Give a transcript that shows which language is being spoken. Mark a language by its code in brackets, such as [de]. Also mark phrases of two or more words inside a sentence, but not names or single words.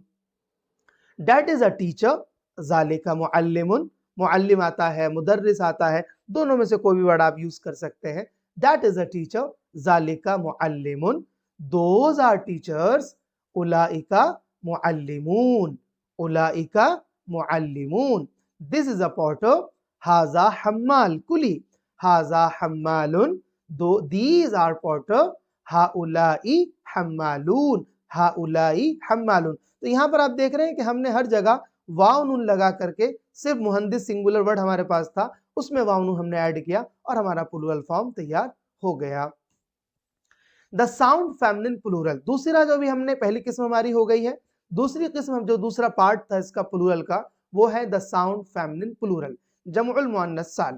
[en] That is a teacher, [ar] ذلك معلم, [hi] मुअल्लिम आता है, मुदर्रिस आता है, दोनों में से कोई भी वर्ड आप यूज कर सकते हैं। [en] That is a teacher, [ar] ذلك معلم. [en] Those are teachers, [ar] أولئك معلمون، أولئك معلمون. [en] This is a porter, [ar] هذا حمال कुली, هذا حمال. [en] So these are porter, [ar] هؤلاء حمالون، هؤلاء حمالون. [hi] तो यहां पर आप देख रहे हैं कि हमने हर जगह वाव नून लगा करके, सिर्फ मुहंदिस [en] singular word [hi] हमारे पास था उसमें वाव नून हमने ऐड किया और हमारा [en] plural form [hi] तैयार हो गया। [en] The sound feminine plural, [hi] दूसरा जो भी हमने पहली किस्म हमारी हो गई है, दूसरी किस्म जो दूसरा पार्ट था इसका प्लूरल का वो है [en] the sound feminine plural, [ar] جمع مؤنث سالم.